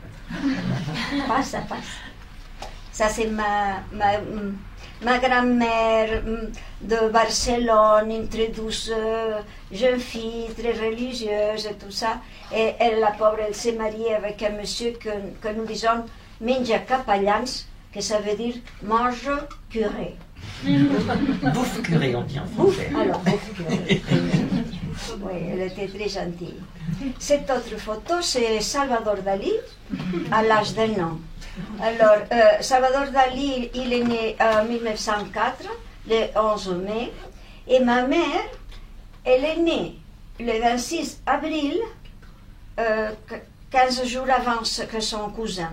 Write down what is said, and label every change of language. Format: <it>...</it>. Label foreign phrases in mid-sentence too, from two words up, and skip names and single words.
<fr>Ça passe. Ça, c'est ma grand-mère de Barcelone, une très douce jeune fille, très religieuse et tout ça. Et elle, la pauvre, elle s'est mariée avec un monsieur que nous disons</fr> <ca>menja capellans,</ca> <fr>que ça veut dire mange curé. Bouffe curé, on dit en français. Alors, bouffe curé. Oui, elle était très gentille. Cette autre photo, c'est Salvador Dalí à l'âge d'un an. Alors, Salvador Dalí, il est né en 1904, le 11 mai, et ma mère, elle est née le 26 avril, 15 jours avant que son cousin.</fr>